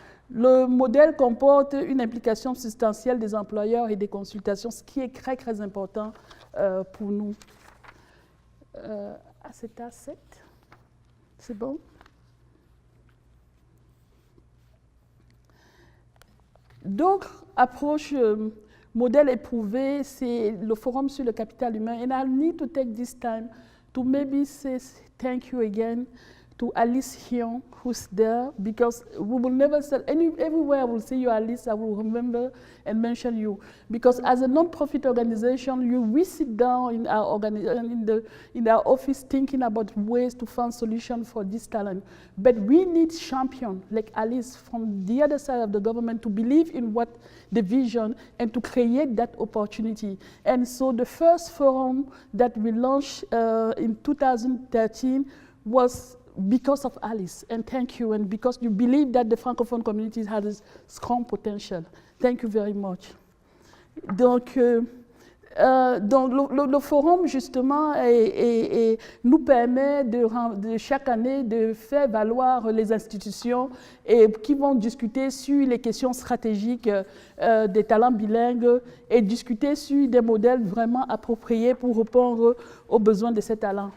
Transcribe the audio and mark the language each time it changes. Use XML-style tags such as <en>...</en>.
<fr>Le modèle comporte une implication substantielle des employeurs et des consultations, ce qui est très, très important pour nous. C'est A7, c'est bon? D'autres approches, modèles éprouvés, c'est le forum sur le capital humain.</fr> <en>And I need to take this time to maybe say thank you again to Alice Hyun, who's there, because we will never say, everywhere I will see you, Alice, I will remember and mention you. Because as a non-profit organization, we sit down in our office thinking about ways to find solutions for this talent. But we need champions like Alice from the other side of the government to believe in what the vision and to create that opportunity. And so the first forum that we launched in 2013 was because of Alice, and thank you, and because you believe that the Francophone community has a strong potential. Thank you very much.</en> <fr>Donc le forum, justement, nous permet de chaque année de faire valoir les institutions qui vont discuter sur les questions stratégiques des talents bilingues et discuter sur des modèles vraiment appropriés pour répondre aux besoins de ces talents.</fr>